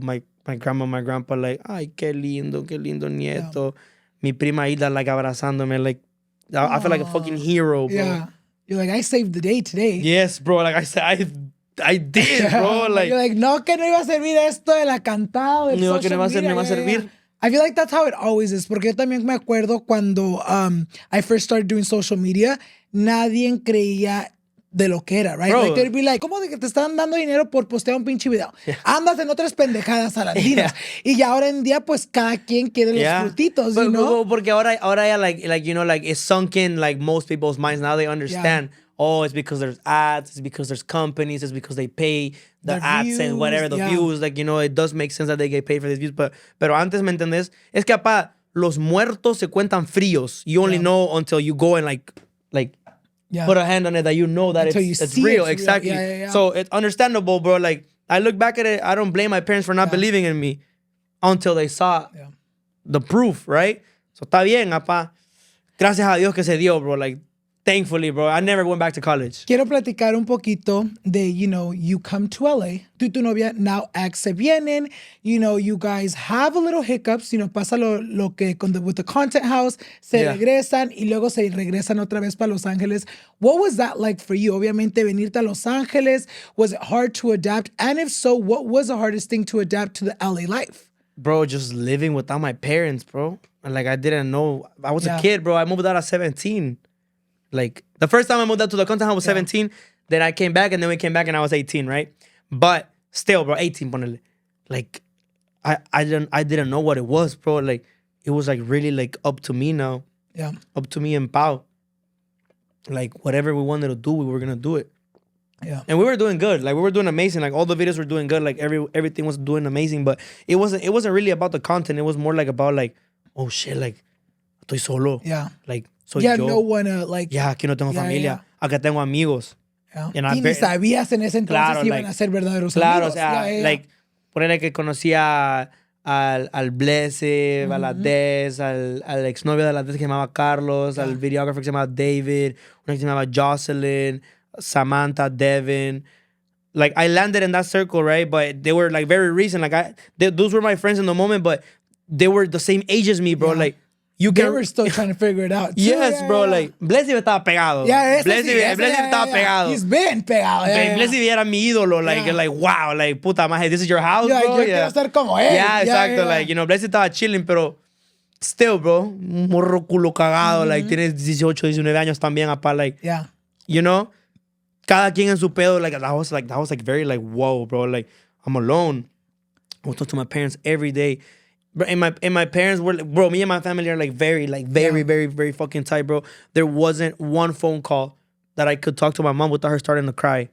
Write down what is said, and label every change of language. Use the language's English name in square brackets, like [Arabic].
[English] My grandma, my grandpa, like, [Spanish] ay, qué lindo nieto. [English] Yeah. [Spanish] Mi prima [English] Ida, like, [Spanish] abrazándome, [English] like, I feel like a fucking hero, bro. Yeah. You're like, I saved the day today. Yes, bro. Like I said, I did, bro. Like, you're like, [Spanish] no, que no iba a servir esto de la cantada. No, que no iba a servir. [English] I feel like that's how it always is. [Spanish] Porque yo también me acuerdo cuando [English] I first started doing social media, [Spanish] nadie creía de lo que era, [English] right? Bro. Like, they'd be like, [Spanish] ¿cómo de que te están dando dinero por postear un pinche video? [English] Yeah. [Spanish] Andas en otras pendejadas alandinas. [English] Yeah. [Spanish] Y ya ahora en día, pues, cada quien quiere los frutitos, [English] you know? [Spanish] Porque ahora ya, [English] like, you know, like, it's sunk in, like, most people's minds. Now they understand. Yeah. Oh, it's because there's ads. It's because there's companies. It's because they pay the ads views, and whatever, the views. Like, you know, it does make sense that they get paid for these views. [Spanish] Pero antes, ¿me entendés? Es que, apá, los muertos se cuentan fríos. [English] You only know until you go and, like, put a hand on it that you know that it's real. Exactly. Yeah. So it's understandable, bro. Like, I look back at it, I don't blame my parents for not believing in me until they saw the proof, right? [Spanish] So está bien, apá. Gracias a Dios que se dio, bro. [English] Like, thankfully, bro. I never went back to college. [Spanish] Quiero platicar un poquito de, [English] you know, you come to LA. [Spanish] Tú y tu novia, [English] now ex [Spanish] se vienen. [English] You know, you guys have a little hiccups. You know, [Spanish] pasa lo que [English] with the content house. [Spanish] Se regresan y luego se regresan otra vez para Los Ángeles. [English] What was that like for you? [Spanish] Obviamente, venirte a Los Ángeles. [English] Was it hard to adapt? And if so, what was the hardest thing to adapt to the LA life? Bro, just living without my parents, bro. Like, I didn't know. I was a kid, bro. I moved out at 17. Like, the first time I moved out to the content house was 17. Then I came back, and then we came back, and I was 18, right? But still, bro, 18, ponele. Like, I didn't know what it was, bro. Like, it was, like, really, like, up to me now. Yeah. Up to me and Pau. Like, whatever we wanted to do, we were going to do it. Yeah. And we were doing good. Like, we were doing amazing. Like, all the videos were doing good. Like, everything was doing amazing. But it wasn't really about the content. It was more, like, about, like, oh, shit, like, estoy solo. Yeah. Like, soy yo. No one like... [Spanish] Yeah, aquí no tengo familia. Acá tengo amigos. [English] Yeah. [Spanish] Y ni sabías en ese entonces iban a ser verdaderos amigos. Claro, o sea, like, ponele que conocía al Blesse, a la Des, al exnovio de la Des que se llamaba Carlos, al videographer que se llamaba David, una que se llamaba Jocelyn, Samantha, Devin. [English] Like, I landed in that circle, right? But they were, like, very recent. Like, those were my friends in the moment, but they were the same age as me, bro. Like, they were still trying to figure it out. Too. Yes, bro. [Spanish] Like, Blessy estaba pegado. [English] Yeah, [Spanish] Blessy estaba pegado. [English] He's been pegado. [Spanish] Blessy era mi ídolo. [English] Like, wow. Like, [Spanish] puta madre, [English] this is your house, bro. [Spanish] Yo quiero ser como él. [English] Yeah, [Spanish] exacto. [English] Like, you know, [Spanish] Blessy estaba [English] chilling, [Spanish] pero [English] still, bro, [Spanish] un morro culo cagado. [English] Like, [Spanish] tienes 18, 19 años también, apá. [English] Like, you know, [Spanish] cada quien en su pedo. [English] Like, that was like very, like, whoa, bro. Like, I'm alone. I would talk to my parents every day. And my parents were, like, bro, me and my family are, like, very, very fucking tight, bro. There wasn't one phone call that I could talk to my mom without her starting to cry.